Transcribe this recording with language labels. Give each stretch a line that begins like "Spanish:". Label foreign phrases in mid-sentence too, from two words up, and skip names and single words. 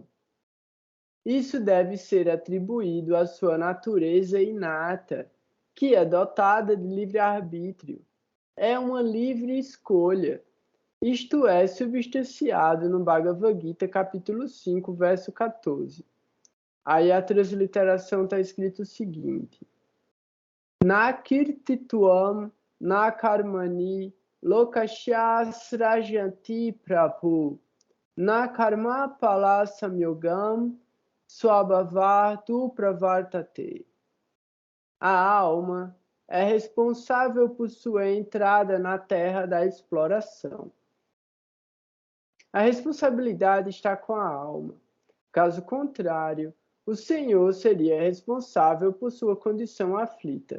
Portuguese: Isso deve ser atribuído à sua natureza inata, que é dotada de livre-arbítrio. É uma livre escolha. Isto é substanciado no Bhagavad Gita, capítulo 5, verso 14. Aí a transliteração está escrito o seguinte:
Sanskrit: Na kirtituam, na karmani, lokashyasrajanti prabhu, na karma pala samyogam, swabhavartu pravartate.
Portuguese: A alma é responsável por sua entrada na terra da exploração. A responsabilidade está com a alma. Caso contrário, o Senhor seria responsável por sua condição aflita.